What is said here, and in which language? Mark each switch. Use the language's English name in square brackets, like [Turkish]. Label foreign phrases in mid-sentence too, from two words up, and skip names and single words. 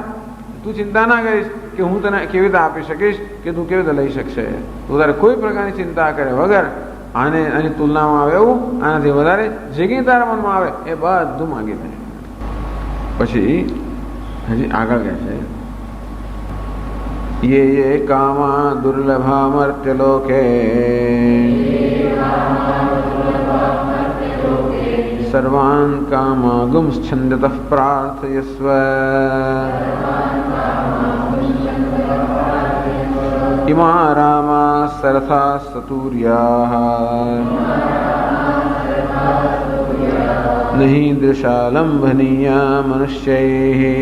[Gujarati] તું ચિંતા ના કરીશ કે હું તને કેવી રીતે આપી શકીશ કે તું કેવી રીતે લઈ શકશે. તું તારે કોઈ પ્રકારની ચિંતા કરે વગર આની તુલનામાં આવે એવું આનાથી વધારે જે કંઈ તારા મનમાં આવે એ બધું માગી દે. પછી હજી આગળ કહે છે [Sanskrit] ये कामा दुर्लभा मर्त्यलोके सर्वान् कामागुंश्छन्दतः प्रार्थयस्व इमा रामा सरथा सतूर्याः नहीं दृशालंभनीया मनुष्यैः